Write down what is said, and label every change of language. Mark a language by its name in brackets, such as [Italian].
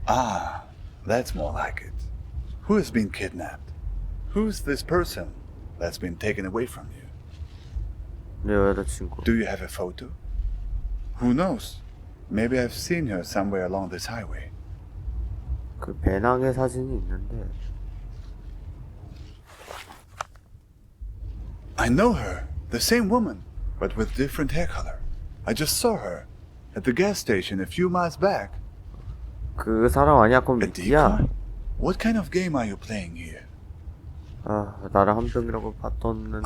[English] Ah, that's more like it. Who has been kidnapped? Who's this person that's been taken away from you? [Korean] 내 여자친구. [English] Do you have a photo? Who knows? Maybe I've seen her somewhere along this highway. [Korean] 그 배낭에 사진이 있는데. [English] I know her. The same woman, but with different hair color. I just saw her at the gas station a few miles back. [Korean] 그 사람 아니야? 그럼 [English] A [Korean] 미끼야? [English] decoy? What kind of game are you playing here? [Korean] 아, 나를 함정이라고 봤었는데